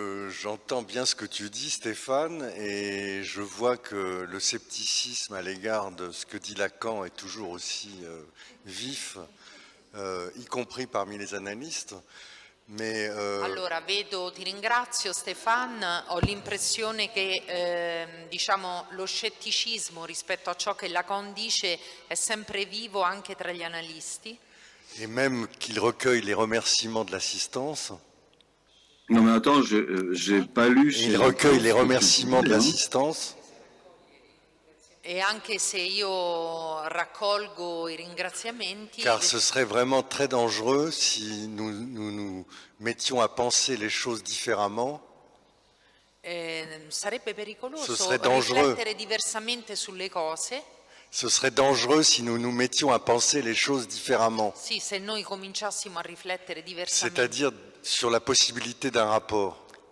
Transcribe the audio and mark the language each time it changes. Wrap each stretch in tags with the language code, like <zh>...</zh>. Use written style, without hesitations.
<fr>J'entends bien ce que tu dis, Stéphane, et je vois que le scepticisme à l'égard de ce que dit Lacan est toujours aussi vif, y compris parmi les analystes. Mais,</fr> <it>allora, ti ringrazio Stéphane, ho l'impressione che diciamo, lo scetticismo rispetto a ciò che Lacan dice è sempre vivo anche tra gli analisti.</it> <fr>Et même qu'il recueille les remerciements de l'assistance. Non mais attends, j'ai pas lu... Il recueille les remerciements de l'assistance.</fr> <it>E anche se io raccolgo i ringraziamenti...</it> <fr>Car ce serait vraiment très dangereux si nous mettions à penser les choses différemment.</fr> <it>Sarebbe pericoloso</it> <fr>Ce serait dangereux.</fr> <it>Riflettere diversamente sulle cose.</it> <fr>Ce serait dangereux si nous nous mettions à penser les choses différemment.</fr> <it>Sì, se noi cominciassimo a riflettere diversamente.</it> <fr>C'est-à-dire sur la possibilité d'un rapport.</fr>